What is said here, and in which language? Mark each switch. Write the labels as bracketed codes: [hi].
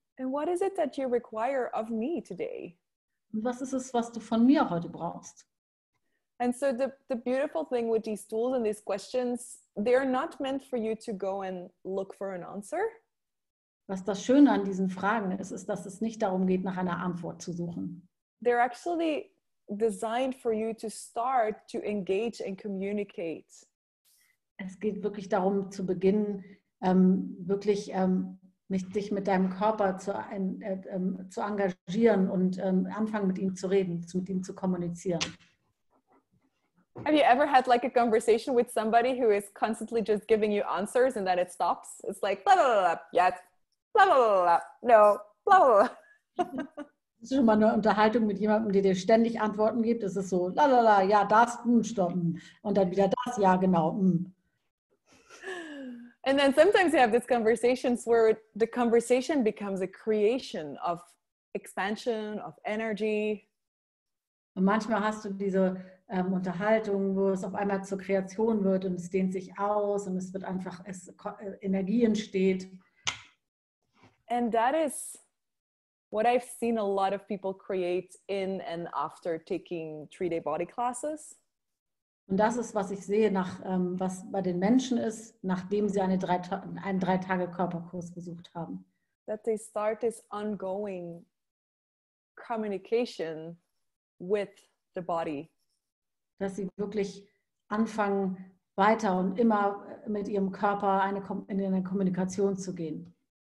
[en] And what is it that you require of me today? [de] Und was ist es, was du von mir heute brauchst? [en] And so the beautiful thing with these tools and these questions, they're not meant for you to go and look for an answer. [de] Was das Schöne an diesen Fragen ist, ist, dass es nicht darum geht, nach einer Antwort zu suchen. [en] They're actually designed for you to start to engage and communicate. [de] Es geht wirklich darum, zu beginnen, wirklich dich mit deinem Körper zu engagieren und anfangen, mit ihm zu reden, mit ihm zu kommunizieren. [en] Have you ever had like a conversation with somebody who is constantly just giving you answers and then it stops? It's like, blah, blah, blah, blah, yes, blah, blah, blah, blah, no, blah, blah, blah. [de] Das ist schon mal eine Unterhaltung mit jemandem, der dir ständig Antworten gibt. Es ist so, la la la, ja, das, stopp. Und dann wieder das, ja, genau. [en] And then sometimes you have these conversations where the conversation becomes a creation of expansion, of energy. [de] Und manchmal hast du diese Unterhaltung, wo es auf einmal zur Kreation wird und es dehnt sich aus und es wird einfach, Energie entsteht. [en] And that is what I've seen a lot of people create in and after taking 3-day body classes. [de] Und das ist, was ich sehe, was bei den Menschen ist, nachdem sie einen 3-Tage-Körperkurs besucht haben. [en] That they start this ongoing communication with the body. [de] Dass sie wirklich anfangen, weiter und immer mit ihrem Körper in eine Kommunikation zu gehen.